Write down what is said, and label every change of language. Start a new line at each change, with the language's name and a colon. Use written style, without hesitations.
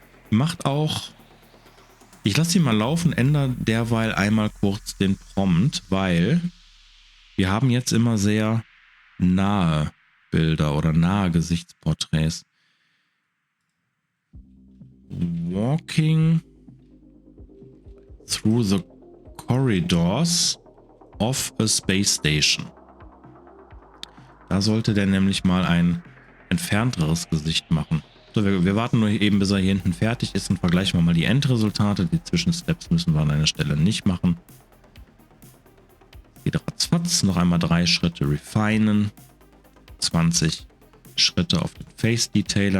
German: Macht auch, ich lasse sie mal laufen, ändere derweil einmal kurz den Prompt, weil wir haben jetzt immer sehr nahe Bilder oder nahe Gesichtsporträts.
English: Walking through the corridors of a space station.
German: Da sollte der nämlich mal ein entfernteres Gesicht machen. So, wir warten nur eben, bis er hier hinten fertig ist und vergleichen wir mal die Endresultate. Die Zwischensteps müssen wir an einer Stelle nicht machen. Geht ratzfatz, noch einmal 3 Schritte refinen. 20 Schritte auf den Face Detailer.